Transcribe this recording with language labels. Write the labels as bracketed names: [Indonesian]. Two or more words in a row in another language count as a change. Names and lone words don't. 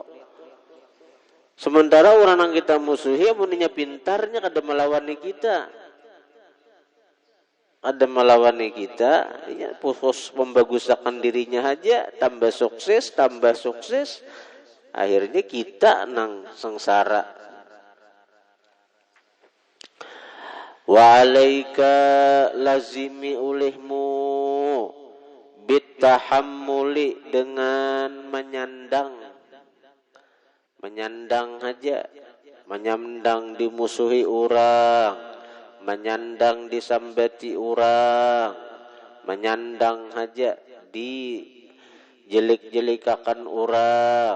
[Banjar] Sementara orang yang kita musuhi, amuninya pintarnya kada melawani kita. Ada melawani kita, ya, fokus membaguskan dirinya aja, tambah sukses, akhirnya kita nang sengsara. [Arabic] وعليك, [Banjar] lazimi olehmu, bitahammuli dengan menyandang aja, menyandang dimusuhi orang, menyandang disambati orang, menyandang aja dijelik-jelikakan orang.